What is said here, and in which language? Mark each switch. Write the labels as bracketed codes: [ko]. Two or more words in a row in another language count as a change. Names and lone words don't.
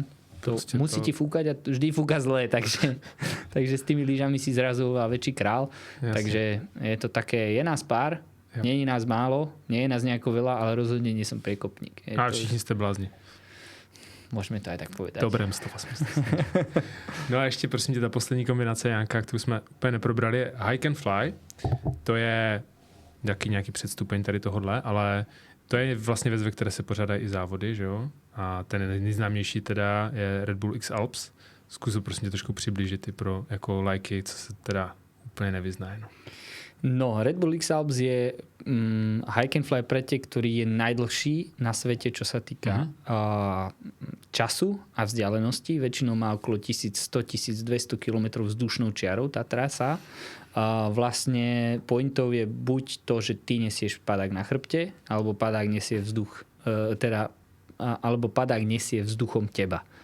[sk] Musí ti fúkať a vždy fúka zle, takže s tými lyžami si zrazu väčší král. Jasne. Takže je to také, je nás pár, nie je nás málo, nie je nás nejako veľa, ale rozhodne nie som priekopník. [cs] A všichni ste blázni. [sk] Môžeme to aj tak povedať. Dobré msto. [cs] No a ještě prosím tě, ta poslední kombinace, Janka, kterou jsme úplně neprobrali, je [en] Hike and Fly. [cs] To je nějaký předstupeň tady tohodle, ale to je vlastně věc, ve které se pořádají i závody, že jo? A ten nejznámější teda je Red Bull X Alps. Zkusil prosím tě trošku přiblížit i pro jako lajky, co se teda úplně nevyznají. [sk] No, Red Bull X Alps je [en] Hike and Fly [sk] pretek, ktorý je najdlhší na svete, čo sa týka času a vzdialenosti. Väčšinou má okolo 1100-1200 km vzdušnou čiarou tá trasa. Vlastne pointov je buď to, že ty nesieš padák na chrbte, alebo padák nesie vzduch, alebo padák nesie vzduchom teba.